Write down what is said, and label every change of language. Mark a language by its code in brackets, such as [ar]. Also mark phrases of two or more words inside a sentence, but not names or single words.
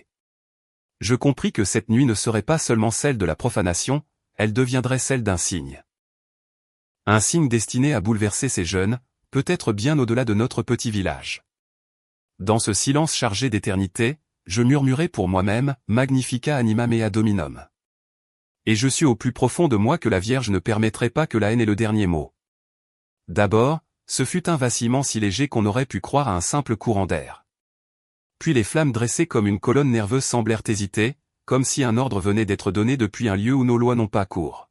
[fr] Je compris que cette nuit ne serait pas seulement celle de la profanation, elle deviendrait celle d'un signe. Un signe destiné à bouleverser ces jeunes, peut-être bien au-delà de notre petit village. Dans ce silence chargé d'éternité, je murmurai pour moi-même « [la] Magnifica anima mea dominum ». [fr] Et je sus au plus profond de moi que la Vierge ne permettrait pas que la haine ait le dernier mot. D'abord, ce fut un vacillement si léger qu'on aurait pu croire à un simple courant d'air. Puis les flammes dressées comme une colonne nerveuse semblèrent hésiter, comme si un ordre venait d'être donné depuis un lieu où nos lois n'ont pas cours.